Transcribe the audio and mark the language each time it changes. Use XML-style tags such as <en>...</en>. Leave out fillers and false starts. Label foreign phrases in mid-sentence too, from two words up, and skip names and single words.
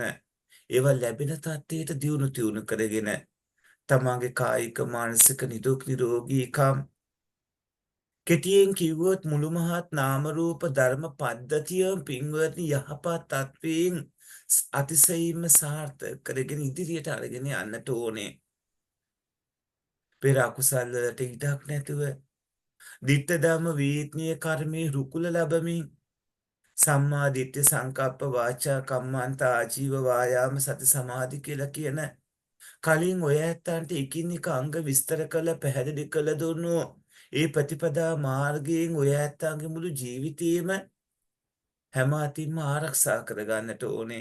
<si>ඒවා ලැබෙන තත්ත්වයට දියුණු තියුණු කරගෙන තමන්ගේ කායික මානසික නිදුක් නිරෝගීකම් කෙටියෙන් කිව්වොත් මුළු මහත් නාම රූප ධර්ම පද්ධතිය පින්වත්නි යහපත් තත්වයෙන් අතිශයින්ම සාර්ථක කරගෙන ඉදිරියට අරගෙන යන්නට ඕනේ. පෙර අකුසල් වලට ඉඩක් නැතුව</si> <pi>ditta dhamma</pi> <si>වේත්නීය කර්මයේ රුකුල ලැබමින්</si> <pi>සම්මා දිට්ඨි සංකප්ප වාචා කම්මන්ත ආජීව වායාම සති සමාධි</pi> <si>කියලා කියන කලින් ඔය ඇත්තන්ට එකින් එක අංග විස්තර කළ පැහැදිලි කළ දුන්නු ඒ ප්‍රතිපදා මාර්ගයෙන් ඔය ඇත්තන්ගේ මුළු ජීවිතේම හැම අතින්ම ආරක්ෂා කරගන්නට ඕනේ.</si>